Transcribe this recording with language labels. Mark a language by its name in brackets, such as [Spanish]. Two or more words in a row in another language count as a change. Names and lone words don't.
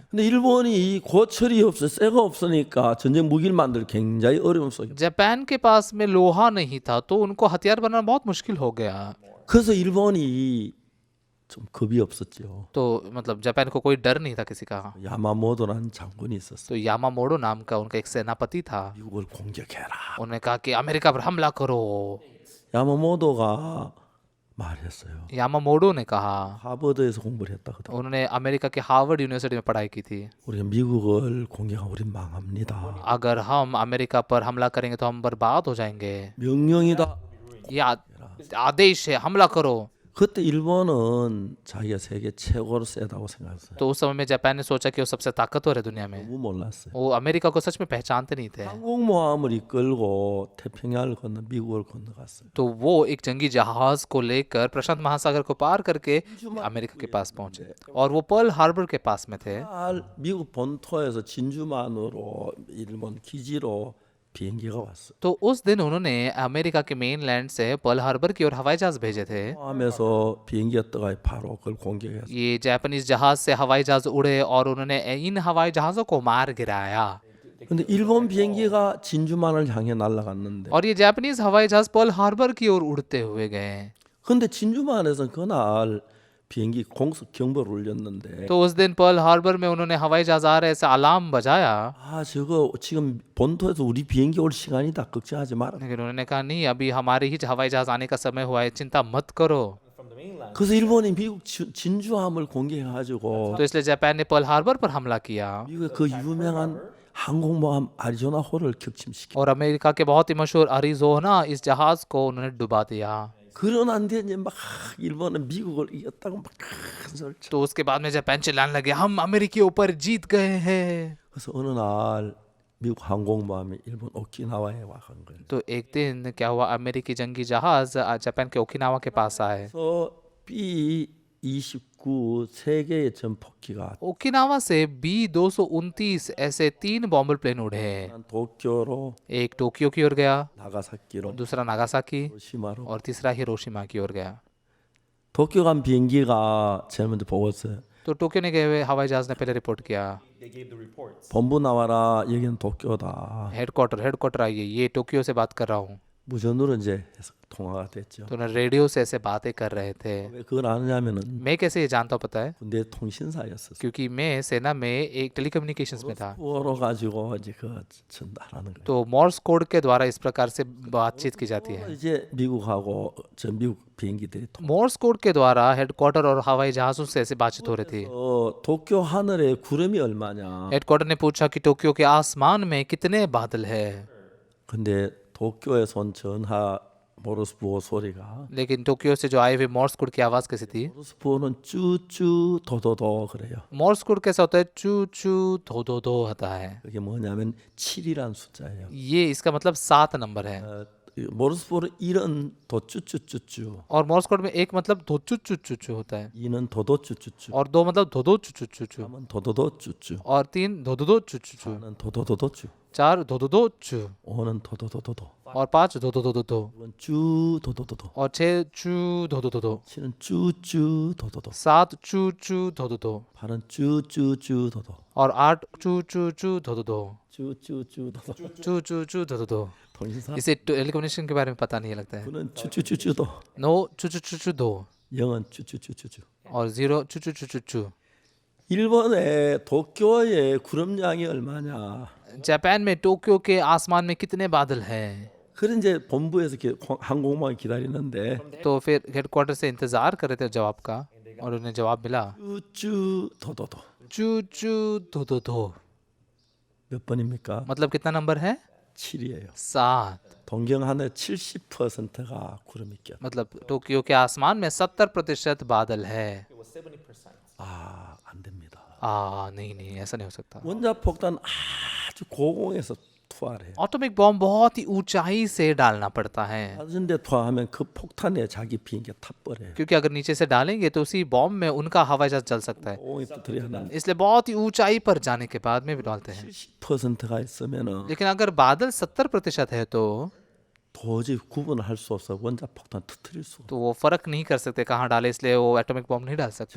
[Korean] 근데 일본이 이 고철이 없어, 쇠가 없으니까 전쟁 무기를 만들 굉장히 어려움 속에. [Hindi] जापान के पास में लोहा नहीं था तो उनको हथियार बनाना बहुत मुश्किल हो गया। [Korean] 그래서 일본이 좀 겁이 없었죠. [Hindi] तो मतलब जापान को कोई डर नहीं था किसी का। [Korean] 야마모토라는 장군이 있었어. [Hindi] तो यामामोडो नाम का उनका एक सेनापति था। [Korean] 미국을 공격해라. [Hindi] उन्होंने कहा कि अमेरिका पर हमला करो। [Korean] 야마모토가 말했어요. [Hindi] यामामोडो ने कहा, [Korean] 하버드에서 공부를 했다거든. [Hindi] उन्होंने अमेरिका के हार्वर्ड यूनिवर्सिटी में पढ़ाई की थी। [Korean] 우리가 미국을 공격하면 우리 망합니다. [Hindi] अगर हम अमेरिका पर हमला करेंगे तो हम बर्बाद हो जाएंगे। [Korean] 명령이다. [Hindi] ये आदेश है, हमला करो। [Korean] 그때 일본은 자기가 세계 최고로 세다고 생각했어요. [Hindi] तो उस समय में जापान ने सोचा कि वो सबसे ताकतवर है दुनिया में। [Korean] 너무 몰랐어요. [Hindi] वो अमेरिका को सच में पहचानते नहीं थे। [Korean] 항공모함을 이끌고 태평양을 건너 미국을 건너갔어요. [Hindi] तो वो एक जंगी जहाज को लेकर प्रशांत महासागर को पार करके अमेरिका के पास पहुंचे और वो पर्ल हार्बर के पास में थे। [Korean] 미국 본토에서 진주만으로 일본 기지로 비행기가 왔어. [Hindi] तो उस दिन उन्होंने अमेरिका के मेनलैंड से पर्ल हार्बर की ओर हवाई जहाज भेजे थे। [Korean] 하면서 비행기가 떠가 바로 그걸 공격했어. [Hindi] ये जापानीज जहाज से हवाई जहाज उड़े और उन्होंने इन हवाई जहाजों को मार गिराया। [Korean] 근데 일본 비행기가 진주만을 향해 날아갔는데 [Hindi] और ये जापानीज हवाई जहाज पर्ल हार्बर की ओर उड़ते हुए गए। [Korean] 근데 진주만에서 그날 비행기 공습 경보를 울렸는데 [Hindi] तो उस दिन पर्ल हार्बर में उन्होंने हवाई जहाज आ रहे से अलार्म बजाया, [Korean] 아 저거 지금 본토에서 우리 비행기 올 시간이다 걱정하지 마라. [Hindi] लेकिन उन्होंने कहा नहीं, अभी हमारे ही हवाई जहाज आने का समय हुआ है, चिंता मत करो। [English] From the mainland. [Korean] 그래서 일본이 미국 진주함을 공격해가지고 [Hindi] तो इसलिए जापान ने पर्ल हार्बर पर हमला किया [Korean] 미국의 그 유명한 항공모함 아리조나호를 격침시켜. [Hindi] और अमेरिका के बहुत ही मशहूर अरिजोना इस जहाज को उन्होंने डुबा दिया। [Korean] 그러는데 이제 막 일본은 미국을 이겼다고 막 큰 소리 쳐. [Hindi] तो उसके बाद में जापान चिल्लाने लगे, हम अमेरिकी ऊपर जीत गए हैं। [Korean] 그래서 어느 날 미국 항공모함이 일본 오키나와에 와간 거예요. [Hindi] तो एक दिन क्या हुआ, अमेरिकी जंगी जहाज जापान के ओकिनावा के पास आए। [Korean] 그래서 B-29 세 개의 전폭기가 [Hindi] ओकिनावा से B-229 ऐसे 3 [English] bomber plane [Hindi] उड़े। [Korean] 도쿄로, [Hindi] एक टोक्यो की ओर गया, [Korean] 나가사키로, [Hindi] दूसरा नागासाकी [Korean] 히로시마로. [Hindi] और तीसरा हिरोशिमा की ओर गया। [Korean] 도쿄 간 비행기가 제일 먼저 보고서 [Hindi] तो टोक्यो ने गए हुए हवाई जहाज ने पहले रिपोर्ट किया, [English] They gave the reports. [Korean] 본부 나와라. 여기는 도쿄다. [Hindi] हेडक्वार्टर आइए, ये टोक्यो से बात कर रहा हूँ। [Korean] 무전으로 이제 해서 통화가 됐죠. [Hindi] तो उन्हें रेडियो से ऐसे बातें कर रहे थे। [Korean] 왜 그걸 아느냐면은 [Hindi] मैं कैसे ये जानता हूँ पता है, [Korean] 군대 통신사였었어. [Hindi] क्योंकि मैं सेना में एक टेलीकम्युनिकेशंस में था। [Korean] 수어로 가지고 이제 그 전달하는 거예요. [Hindi] तो [English] Morse code [Hindi] के द्वारा इस प्रकार से बातचीत की जाती है। [Korean] 이제 미국하고 전 미국 비행기들이 [English] Morse code [Hindi] के द्वारा हेडक्वार्टर और हवाई जहाजों से ऐसे बातचीत हो रही थी। [Korean] 도쿄 하늘에 구름이 얼마냐. [Hindi] हेडक्वार्टर ने पूछा कि टोक्यो के आसमान में कितने बादल है, [Korean] 근데 도쿄에서 온 전하 모르스부호 소리가 [Hindi] लेकिन टोक्यो से जो आए हुए [English] Morse code [Hindi] की आवाज कैसी थी। [Korean] 모르스부호는 쭈쭈 도도도 그래요. [English] Morse code [Hindi] कैसा होता है, चू चू धो धो धो होता है। [Korean] 그게 뭐냐면 7이란 숫자예요. [Hindi] ये इसका मतलब 7 नंबर है। [Korean] 모르스부호는 1은 도쭈쭈쭈쭈, [Hindi] और [English] Morse code [Hindi] में एक मतलब धो चू चू चू चू होता है [Korean] 2는 도도쭈쭈쭈, [Hindi] और 2 मतलब धो धो चू चू चू चू [Korean] 3은 도도도쭈쭈, [Hindi] और 3 धो धो धो चू चू चू, [Korean] 4는 도도도도쭈, [Hindi] 4 धो धो धो चू [Korean] 5는 도도도도도. [Hindi] और 5 धो धो धो धो धो [Korean] 6번 쭈 도도도도 [Hindi] और 6 चू धो धो धो धो [Korean] 7은 쭈쭈 도도도 [Hindi] 7 चू चू धो धो धो [Korean] 8은 쭈쭈쭈 도도 [Hindi] और 8 चू चू चू धो धो धो [Korean] 쭈쭈쭈 도도 [Hindi] चू चू चू धो धो धो [Korean] 통신사 [Hindi] इसे टेलीकम्युनिकेशन के बारे में पता नहीं लगता है [Korean] 9는 쭈쭈쭈쭈도 [Hindi] 9 चू चू चू चू दो [Korean] 0은 쭈쭈쭈쭈쭈 [Hindi] और 0 चू चू चू चू चू [Korean] 일본의 도쿄의 구름량이 얼마냐 [Hindi] जापान में टोक्यो के आसमान में कितने बादल हैं [Korean] 그런 이제 본부에서 항공모함 기다리는데 [Hindi] तो फिर हेडक्वार्टर से इंतजार कर रहे थे जवाब का और उन्हें जवाब मिला [Korean] 쭈쭈 도도도 [Hindi] चू चू धो धो धो [Korean] 몇 번입니까? [Hindi] मतलब कितना नंबर है [Korean] 7이에요. [Hindi] 7 [Korean] 동경 하늘 70%가 구름이 껴. [Hindi] मतलब टोक्यो के आसमान में 70% बादल है [English] It was 70%. [Korean] 안 됩니다. [Hindi] नहीं नहीं ऐसा नहीं हो सकता [Korean] 원자 폭탄 아주 고공에서 투하를 해요. [English] atomic bomb [Hindi] बहुत ही ऊंचाई से डालना पड़ता है [Korean] 낮은 데 투하하면 그 폭탄에 자기 비행기 타버려요. [Hindi] क्योंकि अगर नीचे से डालेंगे तो उसी बॉम्ब में उनका हवाई जहाज जल सकता है [Korean] 고공이 터뜨려 하는 [Hindi] इसलिए बहुत ही ऊंचाई पर जाने के बाद में भी डालते हैं [Korean] 70%가 있으면은 [Hindi] लेकिन अगर बादल 70% है तो [Korean] 도저히 구분을 할 수 없어. 원자 폭탄 터뜨릴 수. [Hindi] वो फर्क नहीं कर सकते कहाँ डाले इसलिए वो [English] atomic bomb [Hindi] नहीं डाल सकते